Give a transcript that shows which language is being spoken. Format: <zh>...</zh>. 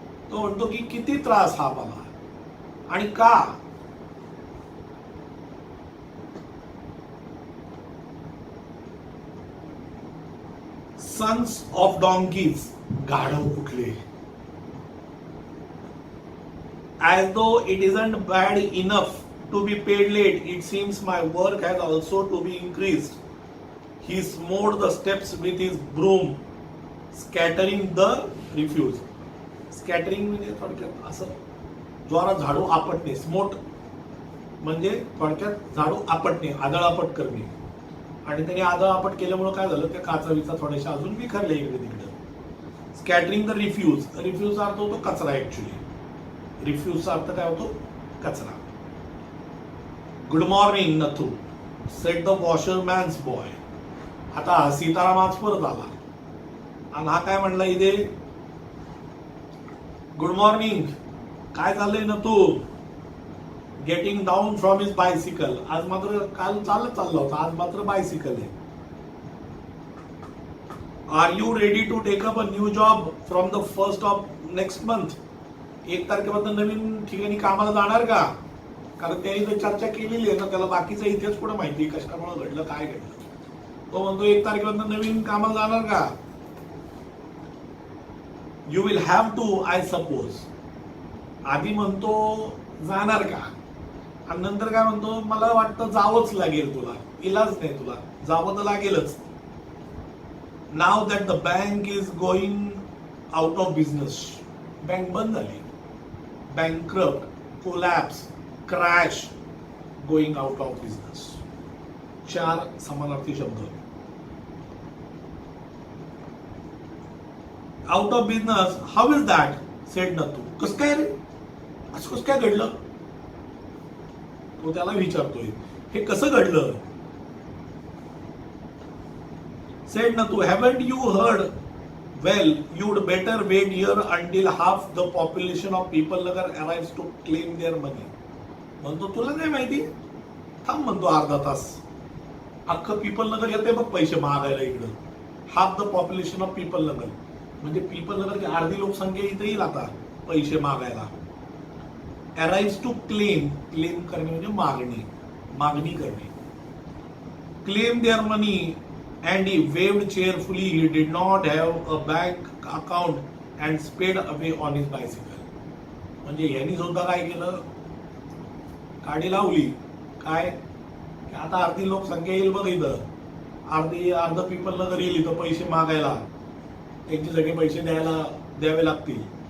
<mr>तो म्हणतो की किती त्रास हा मला, आणि का?</mr> <en>sons of donkeys,</en> <mr>गाढव कुठले,</mr> <en>as though it isn't bad enough to be paid late, it seems my work has also to be increased. He smote the steps with his broom, scattering the refuse.</en> <mr>Scattering म्हणजे थोडक्यात असं जोरात झाडू आपटणे. Smote म्हणजे थोडक्यात झाडू आपटणे, आदळआपट करणे. आणि त्याने आदळआपट केल्यामुळे काय झालं, त्या काचा थोड्याशा अजून विखरल्या इकडे तिकडे.</mr> <en>Scattering the refuse.</en> <mr>रिफ्यूजचा अर्थ होतो कचरा. ऍक्च्युली रिफ्यूजचा अर्थ काय होतो, कचरा.</mr> <en>Good morning Nathu, said the washerman's boy.</en> <mr>आता सीताराम आज परत आला आणि हा काय म्हणला इथे, गुड मॉर्निंग, काय चाललंय Nathu.</mr> <en>Getting down from his bicycle.</en> <mr>आज मात्र काल चालला होता, आज मात्र बायसिकल आहे.</mr> <en>Are you ready to take up a new job from the first of next month.</en> <mr>1 तारखेपासून नवीन ठिकाणी कामाला जाणार का. कारण त्यांनी तर चर्चा केलेली आहे ना, त्याला बाकीचा इतिहास पुढे माहिती आहे कशामुळे घडलं, काय घडलं. तो म्हणतो 1 तारखेपासून नवीन कामाला जाणार का.</mr> <en>You will have to I suppose.</en> <mr>आधी म्हणतो जाणार का, आणि नंतर काय म्हणतो, मला वाटतं जावंच लागेल तुला, इलाज नाही, तुला जावं तर लागेलच.</mr> <en>Now that the bank is going out of business.</en> <mr>Bank बंद झाली.</mr> <en>Bankrupt, collapse, crash, going out of business.</en> <mr>4 समानार्थी शब्द.</mr> <en>Out of business, how is that, said Nathu.</en> <mr>कसं काय रे, असं कसं काय घडलं, तो त्याला विचारतोय, हे कसं घडलं.</mr> <en>Said Nathu, haven't you heard, well you'd better wait here until half the population of people Nagar arrives to claim their money.</en> <mr>म्हणतो तुला नाही माहिती, थांब म्हणतो अर्धा तास, अख्खं पीपल नगर येते बघ पैसे मागायला इकडं.</mr> <en>half the population of people Nagar,</en> <mr>म्हणजे पीपल नगरची अर्धी लोकसंख्या इथे येईल आता पैसे मागायला.</mr> <en>Arrives to claim.</en> <mr>क्लेम करणे म्हणजे मागणी करणे.</mr> <en>Claim their money and he waved cheerfully. He did not have a bank account and sped away on his bicycle.</en> <mr>म्हणजे यांनी सुद्धा काय केलं, गाडी लावली. काय, आता अर्धी लोकसंख्या येईल बघ इथं, अर्ध पीपल नगर येईल इथं पैसे मागायला, त्यांचे सगळे पैसे द्यावे लागतील.</mr>